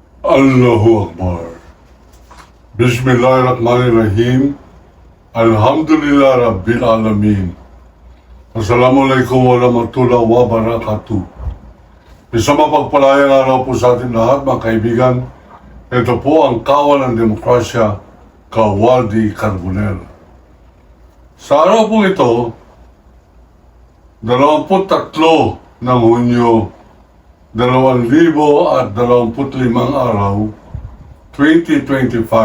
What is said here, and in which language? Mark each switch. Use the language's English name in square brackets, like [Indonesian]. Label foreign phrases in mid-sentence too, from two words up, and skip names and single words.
[Arabic] الله أكبر. بسم الله الرحمن الرحيم الحمد لله رب العالمين. السلام عليكم ورحمة الله وبركاته. [Filipino] Isang mapagpalayang araw po sa ating lahat, mga kaibigan. Ito po ang Kawal ng Demokrasya, Kawaldi Carbonell. Sa araw po ito, 23 ng Hunyo 2025 araw, 2025.